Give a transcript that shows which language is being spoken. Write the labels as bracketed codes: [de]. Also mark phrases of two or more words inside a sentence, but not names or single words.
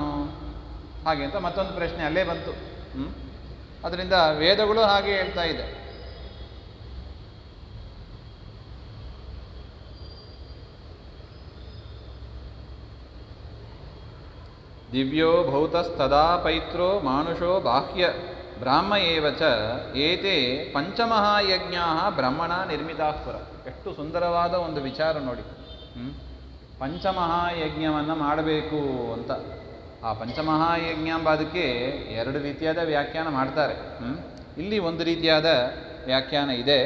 [kn] ಹಾಗೆ ಅಂತ ಮತ್ತೊಂದು ಪ್ರಶ್ನೆ ಅಲ್ಲೇ ಬಂತು. ಅದರಿಂದ ವೇದಗಳು ಹಾಗೆ ಹೇಳ್ತಾ ಇದೆ. [sa] ದಿವ್ಯೋ ಭೌತಸ್ತದಾ ಪೈತ್ರೋ ಮಾನುಷೋ ಬಾಹ್ಯ ಬ್ರಾಹ್ಮ ಏವ ಚ ಏತೆ ಪಂಚಮಹಾಯಜ್ಞಾ ಬ್ರಹ್ಮಣ ನಿರ್ಮಿತಾಸ್ಪುರ. [kn] ಎಷ್ಟು ಸುಂದರವಾದ ಒಂದು ವಿಚಾರ ನೋಡಿ. ಪಂಚಮಹಾಯಜ್ಞವನ್ನು ಮಾಡಬೇಕು ಅಂತ. ಆ ಪಂಚಮಹಾಯಜ್ಞ ಎಂಬ ಅದಕ್ಕೆ ಎರಡು ರೀತಿಯಾದ ವ್ಯಾಖ್ಯಾನ ಮಾಡ್ತಾರೆ. ಇಲ್ಲಿ ಒಂದು ರೀತಿಯಾದ ವ್ಯಾಖ್ಯಾನ ಇದೆ.